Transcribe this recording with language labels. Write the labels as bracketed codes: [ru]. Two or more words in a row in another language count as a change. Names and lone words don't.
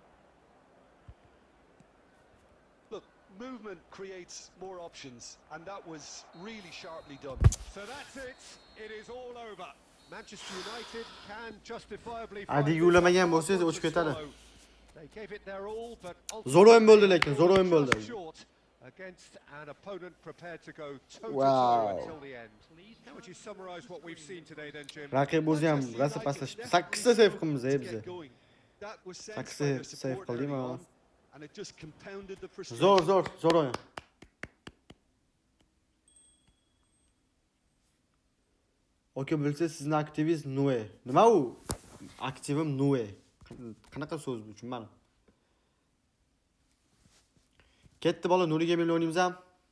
[en] Look, movement creates more options, and that was really sharply done. So that's it. It is all over. Manchester United can justifiably [uz] Hadi [en] find [uz] yo'lamagan [en] this [uz] bo'lsangiz [en] hard [uz] o'chib [en] to [uz] ketadi. [en] swallow. They gave it their all, but [uz] Zo'r o'yin bo'ldi [en] ultimately [uz] lekin, zo'r o'yin [en] just [uz] bo'ldi. [en] short against an opponent prepared to go toe-to-toe Wow. until the end. How would you summarise what we've seen today then, Jim? [uz] Raqib o'zi ham [en] Manchester [uz] rosa [en] United [uz] pastlashib. [en] definitely [uz] 8 ta save [en] struggled [uz] qilamiz [en] to [uz] biz. [en] get going. That was sensed by Saksay their [uz] save [en] support [uz] qilding [en] early [uz] ha. [en] on, and it just compounded the frustration. [uz] Zo'r o'yin. Oka bilsa sizning aktivingiz Nue. Nima u? Aktivim Nue. Qanaqa so'z bu tushunmadim. Ketdi bola, Nuriga million o'ynaymiz ham.